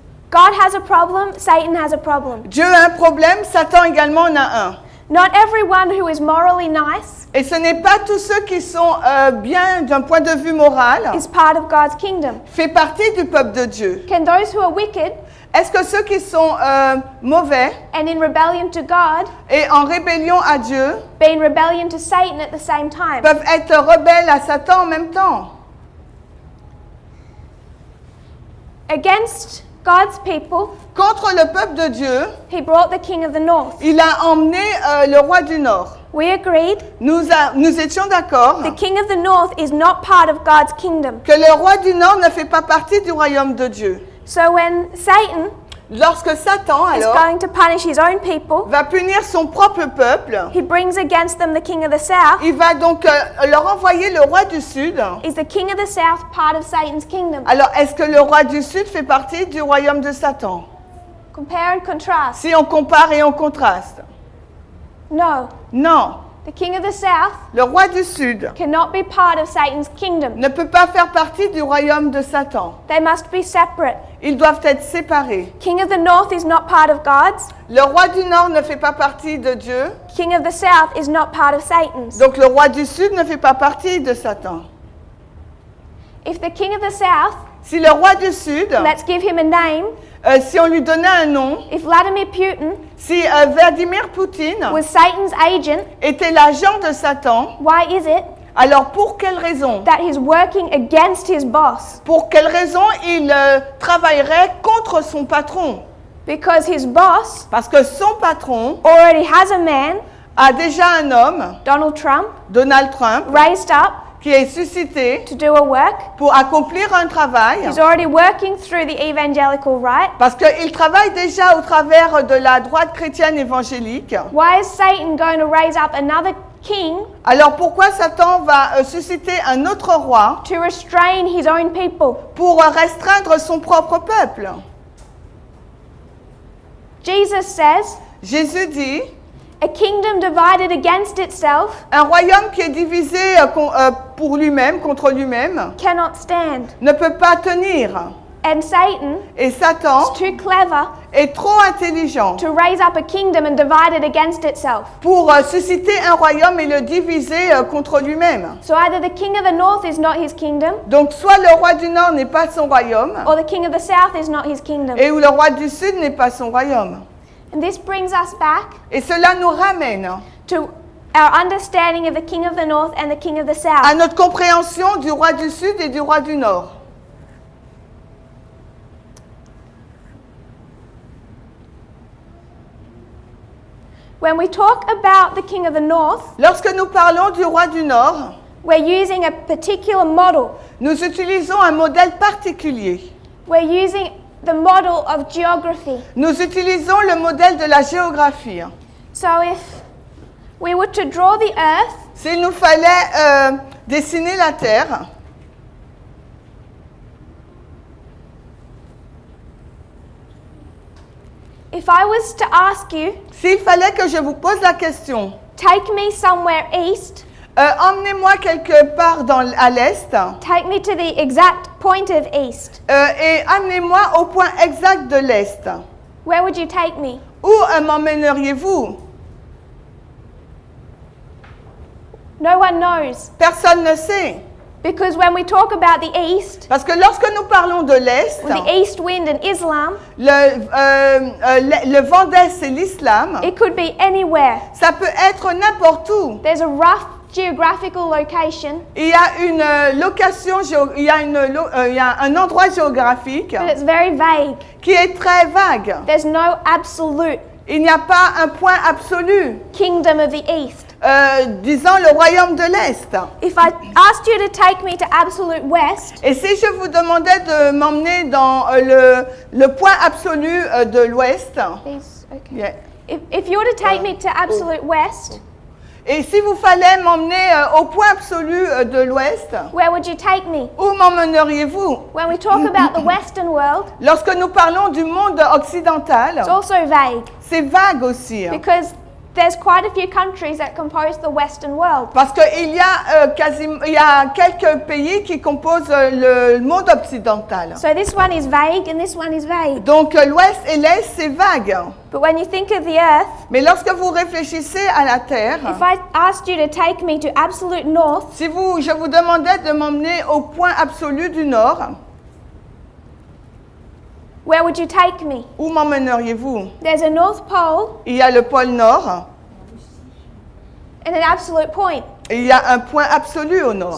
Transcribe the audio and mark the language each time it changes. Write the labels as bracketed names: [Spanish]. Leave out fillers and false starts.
[English] God has a problem, Satan has a problem. [French] Dieu a un problème, Satan également en a un. [English] Not everyone who is morally nice [French] Et ce n'est pas tous ceux qui sont bien d'un point de vue moral, [English] is part of God's kingdom. [French] fait partie du peuple de Dieu. [English] Can those who are wicked [French] Est-ce que ceux qui sont mauvais [English] and in rebellion to God [French] et en rébellion à Dieu [English] be in rebellion to Satan at the same time? [French] peuvent être rebelles à Satan en même temps? [English] Against God's people, [French] Contre le peuple de Dieu, [English] he brought the king of the north. [French] il a emmené le roi du Nord. [English] We agreed [French] Nous étions d'accord [English] the king of the north is not part of God's kingdom. [French] que le roi du Nord ne fait pas partie du royaume de Dieu. [English] So when Satan [French] Lorsque Satan, [English] is [French] alors, [English] going to punish his own people, [French] va punir son propre peuple, [English] he brings against them the king of the south. [French] il va donc leur envoyer le roi du Sud. [English] Is the king of the south part of Satan's kingdom? [French] Alors, est-ce que le roi du Sud fait partie du royaume de Satan? [English] Compare and contrast. [French] Si on compare et on contraste. [English] No. [French] Non. [English] The king of the south [French] le roi du Sud, [English] cannot be part of Satan's kingdom. [French] ne peut pas faire partie du royaume de Satan. [English] They must be separate. [French] Ils doivent être séparés. [English] King of the north is not part of God's. [French] Le roi du Nord ne fait pas partie de Dieu, [English] King of the south is not part of Satan's. [French] donc le roi du Sud ne fait pas partie de Satan. [English] If the king of the south, [French] Si le roi du Sud, [English] let's give him a name, [French] si on lui donnait un nom, [English] if Vladimir Putin [French] si Vladimir Poutine [English] was Satan's agent, [French] était l'agent de Satan, [English] why is it [French] alors pour quelle raison? [English] that he's working against his boss? [French] Pour quelle raison il travaillerait contre son patron? [English] Because his boss [French] Parce que son patron [English] already has a man, [French] a déjà un homme, [English] Donald Trump, [French] Donald Trump, [English] raised up [French] qui est suscité [English] to do a work. [French] pour accomplir un travail, [English] He's already working through the evangelical right. [French] parce qu'il travaille déjà au travers de la droite chrétienne évangélique. [English] Why is Satan going to raise up another king [French] Alors pourquoi Satan va susciter un autre roi [English] to restrain his own people? [French] pour restreindre son propre peuple? [English] Jesus says, [French] Jésus dit, [English] a kingdom divided against itself [French] un royaume qui est divisé pour lui-même, contre lui-même, [English] cannot stand. [French] ne peut pas tenir. [English] And Satan [French] Et Satan [English] is too clever [French] est trop intelligent [English] to raise up a kingdom and divide it against itself. [French] pour susciter un royaume et le diviser contre lui-même. [English] So either the king of the north is not his kingdom, [French] Donc soit le roi du Nord n'est pas son royaume, [English] or the king of the south is not his kingdom. [French] et où le roi du Sud n'est pas son royaume. [English] And this brings us back [French] Et cela nous ramène [English] to our understanding of the king of the north and the king of the south. [French] à notre compréhension du roi du Sud et du roi du Nord. [English] When we talk about the king of the north, [French] Lorsque nous parlons du roi du Nord, [English] we're using a particular model. [French] nous utilisons un modèle particulier. [English] We're using the model of geography. [French] Nous utilisons le modèle de la géographie. [English] So if we were to draw the earth, [French] S'il nous fallait dessiner la Terre, [English] if I was to ask you, [French] s'il fallait que je vous pose la question, [English] take me somewhere east, [French] emmenez-moi quelque part à l'Est [English] take me to the exact point of east, [French] et amenez-moi au point exact de l'Est. [English] where would you take me? [French] Où m'emmèneriez-vous? [English] No one knows. [French] Personne ne sait. [English] Because when we talk about the east, [French] Parce que lorsque nous parlons de l'Est, [English] with the east wind and Islam, [French] le vent d'Est, c'est l'islam. [English] it could be anywhere. [French] Ça peut être n'importe où. [English] There's a rough geographical location, [French] Il y a une location, il y a un endroit géographique [English] but it's very vague. [French] qui est très vague. [English] There's no absolute [French] Il n'y a pas un point absolu, [English] kingdom of the east. [French] disons le royaume de l'Est. [English] If I asked you to take me to absolute west, [French] Et si je vous demandais de m'emmener dans le point absolu de l'Ouest, [English] please, okay. yeah. If you were to take me to absolute west, [French] Et si vous fallait m'emmener au point absolu de l'Ouest, [English] where would you take me? [French] où m'emmèneriez-vous? [English] When we talk about the Western world, [French] Lorsque nous parlons du monde occidental, [English] it's also vague [French] c'est vague aussi. [English] because there's quite a few countries that compose the Western world. [French] Parce qu'il y a il y a quelques pays qui composent le monde occidental. [English] So this one is vague and this one is vague. [French] Donc l'Ouest et l'Est, c'est vague. [English] But when you think of the earth, [French] Mais lorsque vous réfléchissez à la Terre, [English] if I asked you to take me to absolute north, [French] si je vous demandais de m'emmener au point absolu du Nord, [English] where would you take me? [French] où m'emmèneriez-vous? [English] There's a North Pole [French] Il y a le pôle Nord [English] and an absolute point. [French] et il y a un point absolu au Nord.